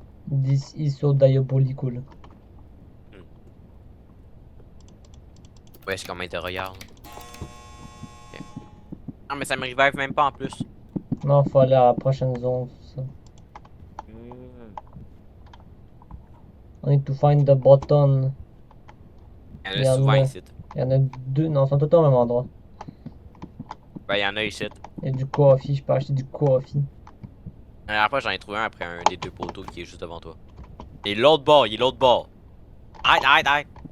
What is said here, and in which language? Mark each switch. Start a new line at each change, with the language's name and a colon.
English: This is so diabolical.
French: Ouais, je comment il te regarde. Ok. Non, mais ça me revive même pas en plus. Non, faut aller à la prochaine zone, ça.
English: I need to find the button.
French: Il y en a souvent ici. Il y en a deux. Non, ils sont tous au même endroit. Ben, il y en a ici. Il y a du coffee, je peux acheter du coffee. La dernière fois, j'en ai trouvé un après un des 2 poteaux qui est juste devant toi. Et l'autre bord, il est l'autre bord. Arrête, arrête, arrête.